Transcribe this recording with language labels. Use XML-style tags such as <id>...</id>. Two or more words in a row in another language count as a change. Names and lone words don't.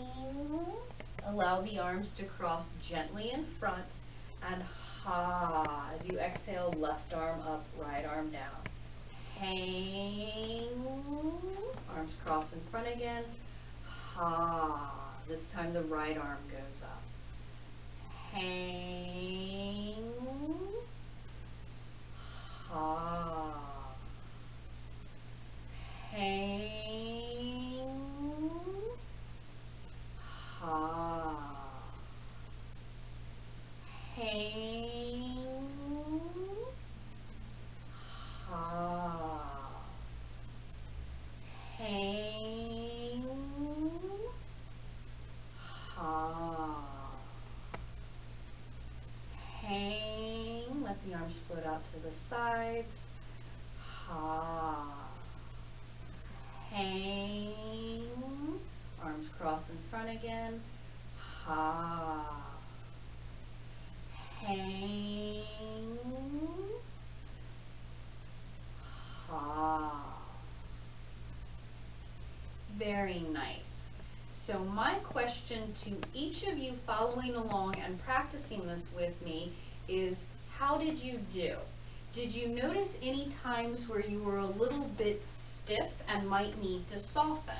<en>Allow the arms to cross gently in front, and ha. As you exhale, left arm up, right arm down. Hang. Arms cross in front again. Ha. This time the right arm goes up. Hang. Ha. Hang. Ha. Hang. Ha. Hang. Ha. Hang. Let the arms float out to the sides. Ha. Hang. Arms cross in front again. Ha. Hang. Ha. Very nice. So my question to each of you following along and practicing this with me is, how did you do? Did you notice any times where you were a little bit stiff and might need to soften?</en>